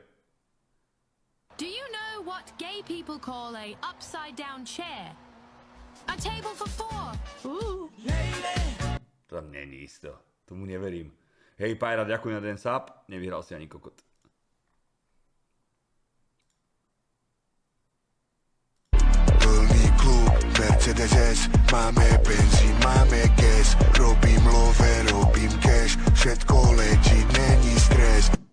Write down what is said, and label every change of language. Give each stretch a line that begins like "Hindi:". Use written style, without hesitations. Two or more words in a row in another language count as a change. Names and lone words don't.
English: Do you know what gay people call a upside down chair? A table for four.
Slovak: To tam není isto. Tomu neverím. Hej, Pajra, ďakujem na ten sub. Nevyhral si ani kokot. Plný klub, Mercedes S, máme benzín, máme gas, robím love, robím cash, všetko leží, není stres.